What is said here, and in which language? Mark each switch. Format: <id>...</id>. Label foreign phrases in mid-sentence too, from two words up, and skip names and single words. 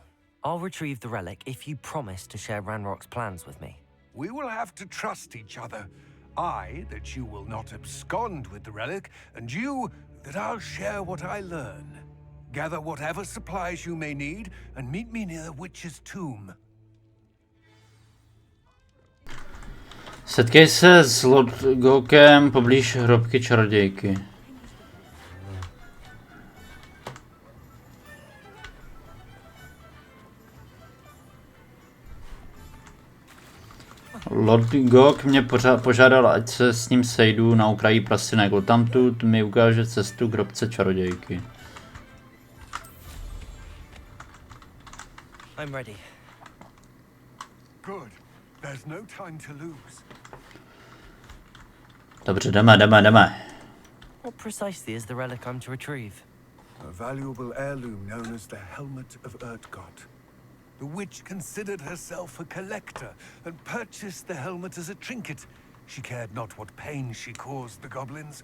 <en>I'll retrieve the relic if you promise to share Ranrock's plans with me. We will have to trust each other. I, that you will not abscond with the relic, and you, that I'll share what I learn. Gather whatever supplies you may need, and meet me near the witch's tomb.</en> <cs>Setkej se s Lodgokem poblíž hrobky čarodějky. Lodgok mě požádal, ať se s ním sejdu na okraji prasinek. Odtamtud mi ukáže cestu k hrobce čarodějky.</cs> <en>I'm ready. Good. There's no time to lose.</en> <cs>Dobře, jdeme.</cs> <en>What precisely is the relic I'm to retrieve? A valuable heirloom known as the helmet of Urkotu. The witch considered herself a collector and purchased the helmet as a trinket. She cared not what pain she caused the goblins.</en>